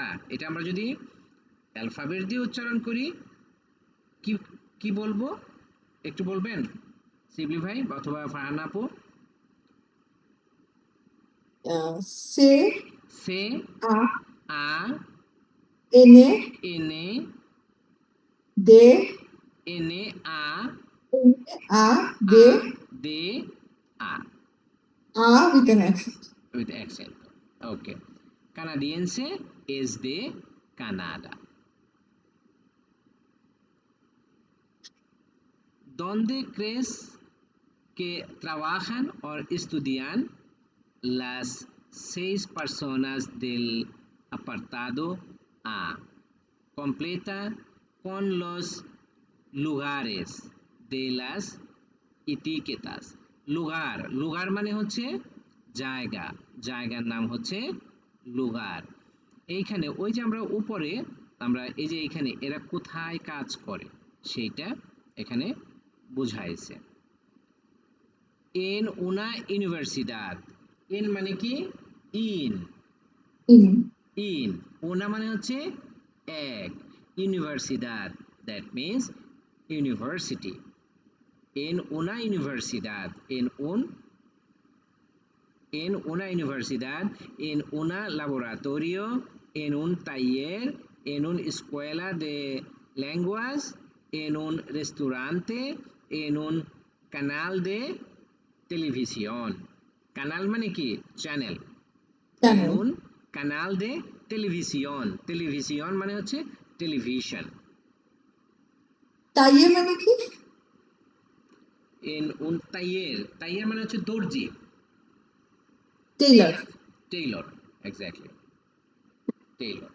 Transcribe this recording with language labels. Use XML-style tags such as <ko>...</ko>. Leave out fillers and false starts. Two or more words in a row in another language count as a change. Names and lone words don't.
<bn>এটা আমরা যদি অ্যালফাবেট দিয়ে উচ্চারণ করি কি কি বলবো একটু বলবেন শিবলি ভাই অথবা ফারহানা আপু?</bn> <es>সে, সে, আ, আ, এনে, এনে, দে, এনে, আ, আ, আ, দে, de, a,</es> <en>আ with an accent. with accent. Okay.</en> <es>Canadiense es de Canadá. ¿Dónde crees que trabajan o estudian las 6 personas del apartado A? Completa con los lugares de las etiquetas।</es> <bn>লুগার, লুগার মানে হচ্ছে জায়গা, জায়গার নাম হচ্ছে লুগার। এইখানে ওই যে আমরা উপরে আমরা এই যে এখানে এরা কোথায় কাজ করে সেইটা এখানে বুঝাইছে।</bn> <es>এন una universidad,</es> <bn>এন মানে কি?</bn> <en>ইন, In, ইন,</en> <bn>una মানে হচ্ছে এক, ইউনিভার্সিদাদ</bn> <en>that means university.</en> <es>En una universidad, en una universidad, en un laboratorio, en un taller, en una escuela de lenguas, en un restaurante, en un canal de televisión।</es> <bn>canal মানে কি? চ্যানেল। en</bn> <en>channel.</en> <es>un canal de televisión, televisión</es> <bn>মানে হচ্ছে টেলিভিশন। তাইয়ে মানে কি?</bn> <es>en un taller, taller</es> <bn>মানে হচ্ছে দর্জি, টেইলর।</bn> <en>tailor, exactly, tailor.</en>